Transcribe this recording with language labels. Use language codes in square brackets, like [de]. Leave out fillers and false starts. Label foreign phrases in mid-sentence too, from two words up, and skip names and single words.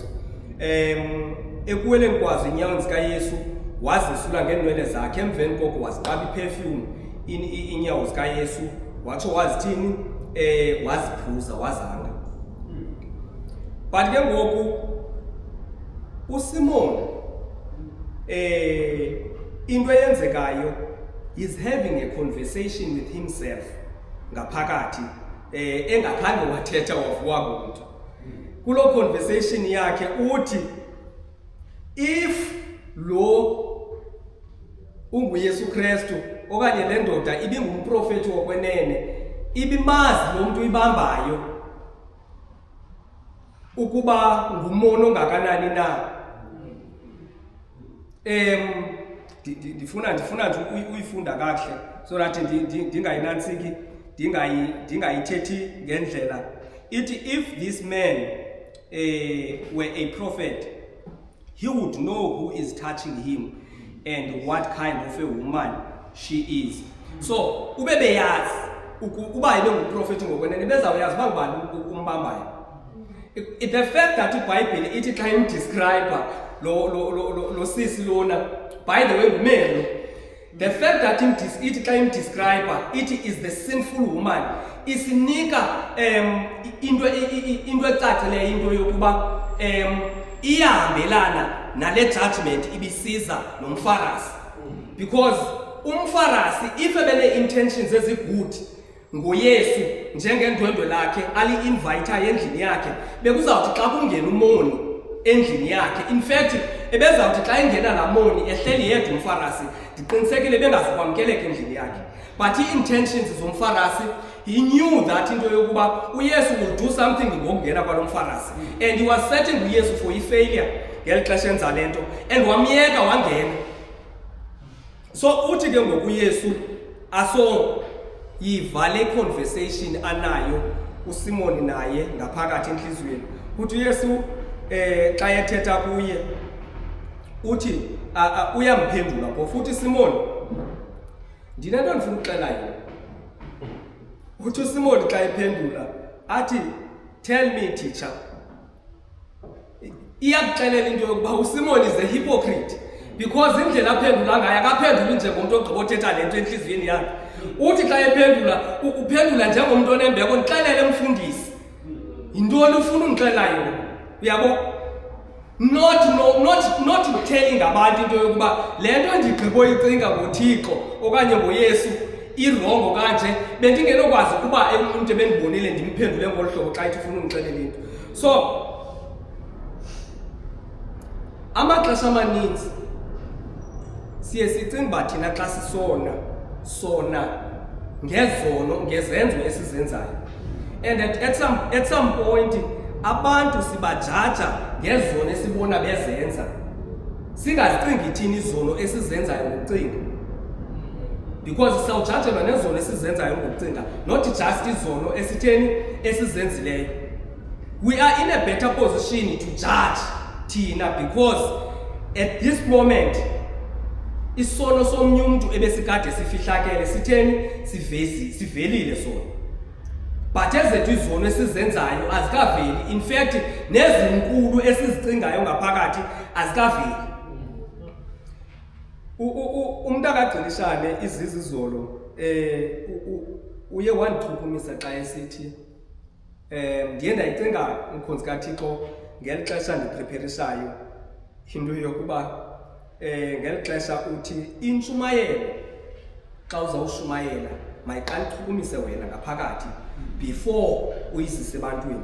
[xh] Ekuweleni kwazo inyaweni zikaYesu wazisula ngenwele zakhe, emveni koko waziqaba iperfume inyawo zikaYesu, watsho wazithini waziphuza wazanga. But ke ngoku uSimon into eyenzekayo [en] is having a conversation with himself [xh] ngaphakathi engakhange wathetha wavuka muntu. Kulo conversation yakhe uthi if lo unguYesu Kristu okanye le ndoda ibingumprofeti wokwenene, ibimazi lo muntu ibambayo ukuba ngumono ongakanani na. Ndifuna nje uyifunda kahle [en] so that [xh] ndingayinantsiki ndingayithethi ngendlela. [en] Ithi if this man were a prophet, he would know who is touching him and what kind of a woman she is. [xh] So ubebeyazi uba yile nguprofeti ngokwenene bezawuyazi bangubani umbambayo. [en] The fact that [xh] iBhayibhile ithi xa imdescribe lo sisi lona, [en] by the way ngumelo, the fact [xh] that ithi xa imdescribe ithi [en] is the sinful woman [xh] isinika into ecacileyo into yokuba iyahambelana nale judgment ibisiza nomFarisi, because umFarisi if ebene intentions ezigood ngoYesu njengendwendwe lakhe ali-invite endlini yakhe, bekuzawuthi xa kungena umoni endlini yakhe, [en] in fact [xh] ebezawuthi xa ingena laa moni ehleli yedwa umFarisi ndiqinisekile bengazukwamkeleka endlini yakhe. But i-intentions zomFarisi, [en] he knew that [xh] into yokuba uYesu [en] will do something [xh] ngokungena kwalo mFarisi, [en] and he was setting [xh] uYesu for i-failure ngeli xesha enza le nto, and wamyeka wangena. So uthi ke ngoku uYesu yiva le conversation anayo uSimon naye ngaphakathi enhliziyweni, uthi uYesu xa ethetha kuye uthi uyamphendula pho futhi Simon, ndinento ndifuna ukuxela yona. Uthi uSimon xa ephendula athi [en] tell me teacher. [xh] Iyakuxelela into yokuba uSimon [en] is a hypocrite, [xh] because indlela aphendula ngayo akaphenduli njengomuntu ogqiba uthetha le nto enhliziyweni yakhe. Uthi xa ephendula uphendula njengomuntu onembeko, ndixelele mfundisi yintoni ufuna undixelela yona, uyabo? [en] Not telling [xh] abantu into yokuba le nto ndigqibo icinga ngoThixo okanye ngoYesu irongo kanje, bendingenokwazi ukuba umuntu ebendibonile ndimphendule ngolu hlobo xa ithi ufuna undixelela into. So amaxesha amaninzi siye sicinga uba thina xa sona ngezono ngezenzo esizenzayo, [en] and at some point [xh] abantu sibajaja ngezono esibona bezenza, singazicingi thina izono esizenzayo ngokucinga, because sawujajelwa nezono esizenzayo ngokucinga, [en] not just [xh] izono esitheni esizenzileyo. [en] We are in a better position to judge [xh] thina, [en] because at this moment [xh] isono somnye umuntu ebesikade sifihlakele sitheni sivelile sona, but ezethu izono esizenzayo azikaveli. [en] In fact [xh] nezinkulu esizicingayo ngaphakathi azikaveli. Umuntu akagcilishane izizizolo uye wandithukumisa xa esithi ndiye ndayicinga umkhonzi kaThixo ngeli xesha ndipreparisayo into yokuba ngeli xesha uthi intshumayelo xa uzawushumayela mayiqala ichukumise wena ngaphakathi before uyizise ebantwini.